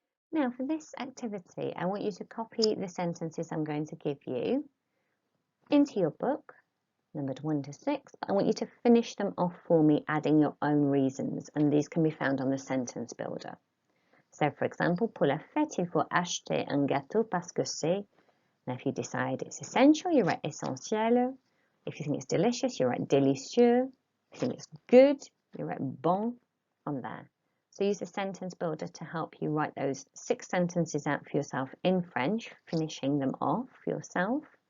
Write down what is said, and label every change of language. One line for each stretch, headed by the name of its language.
English: Now for this activity, I want you to copy the sentences I'm going to give you into your book, numbered 1 to 6. I want you to finish them off for me, adding your own reasons, and these can be found on the sentence builder. So for example,
French: pour la fête, il faut acheter un gâteau parce que c'est.
English: Now if you decide it's essential, you write essentiel. If you think it's delicious, you write délicieux. If you think it's good, you write bon on there. So use the sentence builder to help you write those 6 sentences out for yourself in French, finishing them off for yourself.